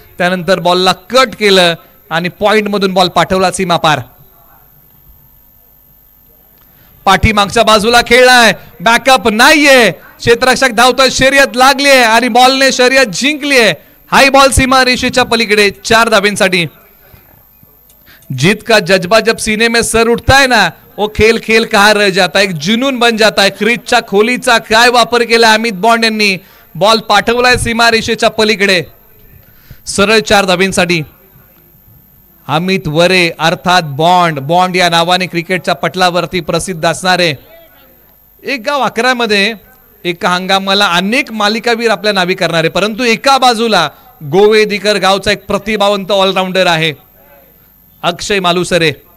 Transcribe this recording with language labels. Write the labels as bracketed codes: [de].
[mr] त्यानंतर बॉलला कट केलं आणि पॉइंट मधून बॉल पाठवला सीमा पार. पाठीमागच्या बाजूला खेळलाय, बॅकअप नाहीये. क्षेत्ररक्षक धावतोय, शर्यत लागली आहे आणि बॉलने शर्यत जिंकली आहे. हाय बॉल सीमा रेषेच्या पलीकडे 4 धावेंसाठी. [hi] जीत का जज्बा जब सीने में सर उठता है ना, वो खेल खेल कहाँ रह जाता है, एक जुनून बन जाता है. [mr] क्रीजच्या खोलीचा काय वापर केला अमित बॉन्ड यांनी. बॉल पाठवलाय सीमा रेषेच्या पलीकडे. सरळ 4 धावेंसाठी. अमित वरे अर्थात बॉन्ड. बॉन्ड या नावाने क्रिकेटच्या पटलावरती प्रसिद्ध असणारे एक गाव 11 मध्ये एका हंगामाला अनेक मालिकावीर आपल्या नावी करणारे, परंतु एका बाजूला गोवेदीकर गावचा एक प्रतिभावंत ऑलराऊंडर आहे अक्षय मालुसरे.